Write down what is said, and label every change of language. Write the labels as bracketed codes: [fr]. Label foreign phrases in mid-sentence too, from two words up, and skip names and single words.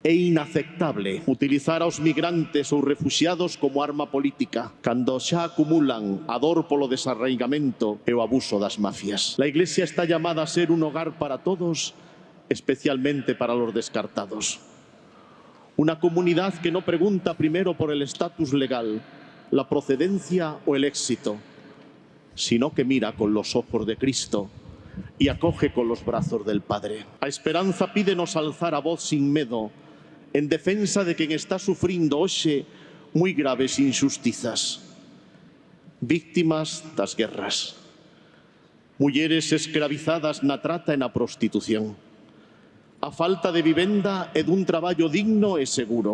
[gl] É inaceptable utilizar aos migrantes ou refuxiados como arma política, cando xa acumulan a dor polo desarraigamento e o abuso das mafias. [es] La Iglesia está llamada a ser un hogar para todos, especialmente para los descartados. Una comunidad que no pregunta primero por el estatus legal, la procedencia o el éxito, sino que mira con los ojos de Cristo y acoge con los brazos del Padre. [gl] A esperanza pídenos alzar a voz sin medo en defensa de quen está sufrindo hoxe moi graves injustizas. Víctimas das guerras. Mulleres escravizadas na trata e na prostitución. A falta de vivenda e dun traballo digno e seguro.